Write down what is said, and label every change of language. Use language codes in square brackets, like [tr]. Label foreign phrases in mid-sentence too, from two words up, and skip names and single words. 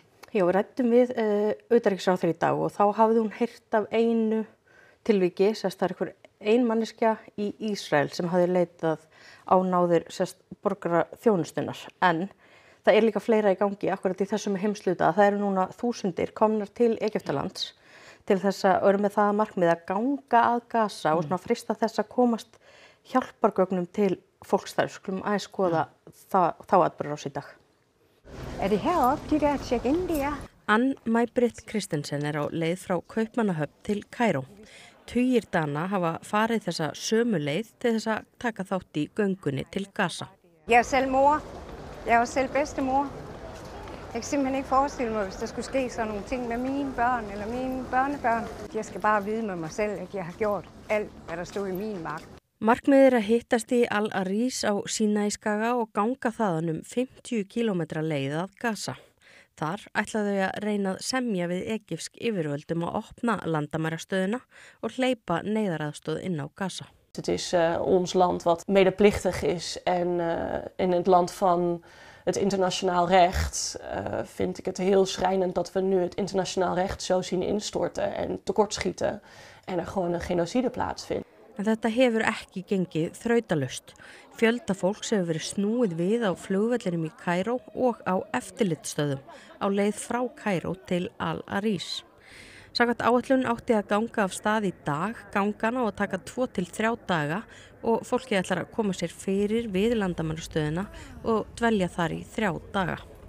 [is] Já, við ræddum við utanríkisráðherra í dag og þá hafði hún heyrt af einu tilviki, það einhver ein manneskja í Ísrael sem hafði leitað á náðir borgara þjónustunnar, en það líka fleira í gangi akkurat í þessum heimsluta. Það eru núna þúsundir komnar til Egyptalands til þess að eru með það markmið að ganga að Gaza og svona frista þess að komast hjálpargögnum til fólks þar. Skulum aðeins skoða þá atburðarás í dag. [da] Det heroppe, de der check-in-der? [is] Ann May-Britt Christensen á leið frá Kaupmannahöfn til Kaíró. Tugir Dana hafa farið þessa sömu leið til þess að taka þátt í göngunni til Gaza. [da] Jeg selv mor. Jeg selv bedstemor. Jeg kan simpelthen ikke forestille mig, hvis der skulle ske sådan nogle ting med mine børn eller mine børnebørn. Jeg skal bare vide med mig selv, at jeg har gjort alt, hvad der stod i min magt. [is] Markmiðið að hittast í Al-Aris á Sínaískaga og ganga þaðan 50 kilometra leið að Gaza. Þar ætlaðu þau að reyna að semja við egypsk yfirvöldum að opna landamærastöðina og hleypa neyðaraðstöð inn á Gaza. [nl] Het is ons land wat medeplichtig is en in het land van het internationaal recht vind ik het heel schrijnend dat we nu het internationaal recht zo zien instorten en tekortschieten en er gewoon een genocide plaatsvindt. [is] En þetta hefur ekki gengið þrautalaust. Fjölda fólks hefur verið snúið við á flugvellinum í Kaíró og á eftirlitsstöðum á leið frá Kaíró til Al-Aris. Samkvæmt áætlun átti að ganga af stað í dag, gangana og taka 2 til 3 daga og fólkið ætlar að koma sér fyrir við landamærastöðina og dvelja þar í 3 daga.